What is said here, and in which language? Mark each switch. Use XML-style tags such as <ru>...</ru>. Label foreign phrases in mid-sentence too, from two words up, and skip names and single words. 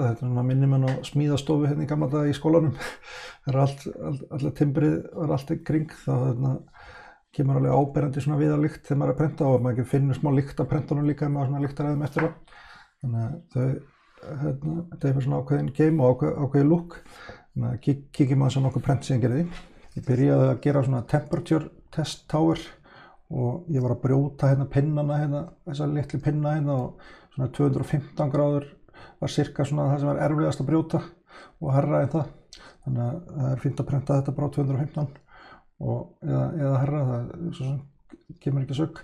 <is>Þetta er svona minnir mann á smíðastofu hérna í gamla daga í skólanum. Það er allt timbrið var allt í kring, þá kemur alveg áberandi svona viðarlykt þegar maður er að prenta og maður finnur smá lykt af prentunum líka ef maður svona lyktaræðum eftir það. Þannig að þetta er svona ákveðin game og ákveðin look. Þannig að kíkjum aðeins á nokkuð prent sem ég gerði. Ég byrjaði að gera svona</is> <en>temperature test tower</en> <is>og ég var að brjóta pinnana þessa litlu pinna og svona 215 gráður var cirka svona það sem var erfiðast að brjóta og hærra en það. Þannig að það er fínt að prenta þetta bara á 215 eða hærra, það kemur ekki sögg.</is>